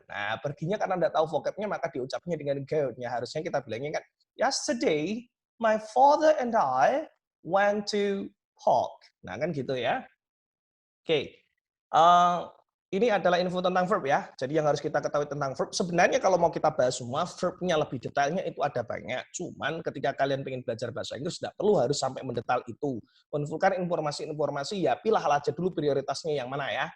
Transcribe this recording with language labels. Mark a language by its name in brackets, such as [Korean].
[Indonesian] Nah, perginya karena tidak tahu vocabnya, maka diucapnya dengan go. Ya, harusnya kita bilangnya kan, [English] yesterday my father and I went to park. [Indonesian] Nah, kan gitu ya. Oke. Ini adalah info tentang verb ya. Jadi yang harus kita ketahui tentang verb, sebenarnya kalau mau kita bahas semua, verbnya lebih detailnya itu ada banyak. Cuman ketika kalian pengen belajar bahasa Inggris, tidak perlu harus sampai mendetail itu. Mengumpulkan informasi-informasi, ya pilah aja dulu prioritasnya yang mana ya.